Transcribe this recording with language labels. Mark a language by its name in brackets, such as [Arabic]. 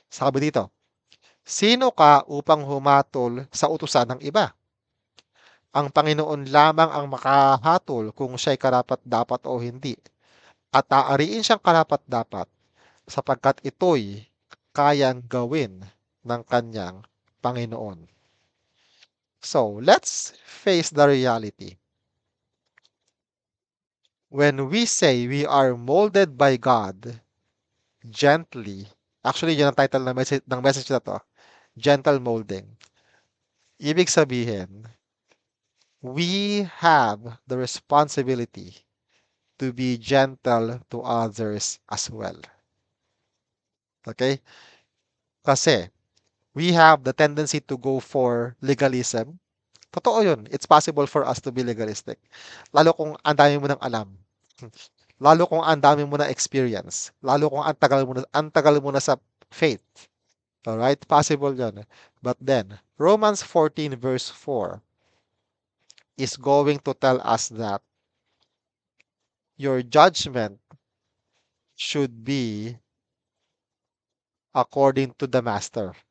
[Filipino] Sabi dito, sino ka upang humatol sa utusan ng iba? Ang Panginoon lamang ang makahatol kung siya'y karapat-dapat o hindi. At aariin siyang karapat-dapat sapagkat ito'y kayang gawin ng kanyang Panginoon. [English] So, let's face the reality. When we say we are molded by God gently, actually [Filipino] yun ang title ng message na to, [English] gentle molding. [Filipino] Ibig sabihin, [English] we have the responsibility to be gentle to others as well. Okay? Kasi we have the tendency to go for legalism. [Filipino] Totoo yun. [English] It's possible for us to be legalistic. [Filipino] Lalo kung ang dami mo ng alam. Lalo kung ang dami mo na experience. Lalo kung ang tagal mo na sa faith. Alright? Possible yun. [English] But then, Romans 14 verse 4 is going to tell us that your judgment should be according to the master.